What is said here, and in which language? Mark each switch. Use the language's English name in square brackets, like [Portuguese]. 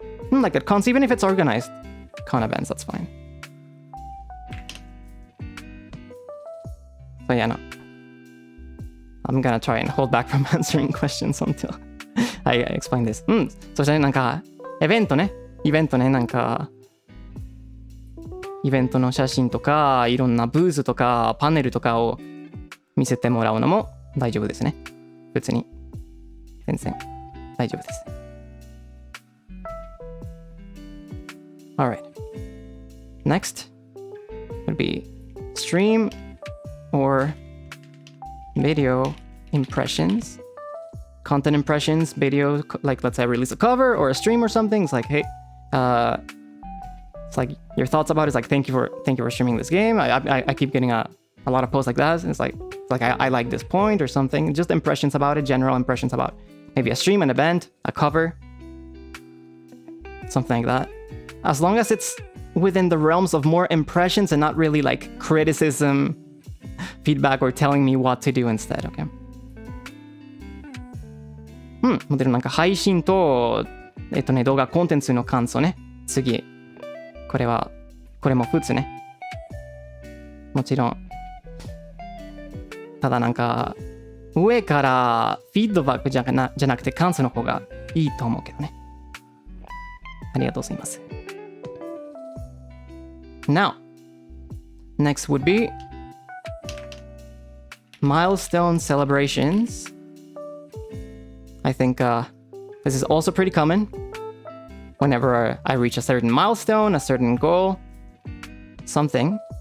[English] Like at cons, even if it's organized con events, that's fine. So yeah, no. I'm gonna try and hold back from answering questions until I explain this. [Japanese] そしてなんかイベントなんかイベントの写真とかいろんなブースとかパネルとかを見せてもらうのも大丈夫ですね。別に全然大丈夫です。 [English] Alright. Next would be stream or video impressions. Content impressions, video, like let's say I release a cover or a stream or something. It's like, hey, It's like your thoughts about it is like, thank you for streaming this game. I keep getting a lot of posts like that. And it's like I like this point or something. Just impressions about it, general impressions about maybe a stream, an event, a cover, something like that. As long as it's within the realms of more impressions and not really like criticism, feedback, or telling me what to do instead, okay? [Japanese] モデルなんか配信と、動画コンテンツの感想ね。次。これも普通ね。もちろん。ただなんか、上からフィードバックじゃなくて感想の方がいいと思うけどね。ありがとうございます。 [English] Now, next would be milestone celebrations. I think this is also pretty common. Whenever I reach a certain milestone, a certain goal, something.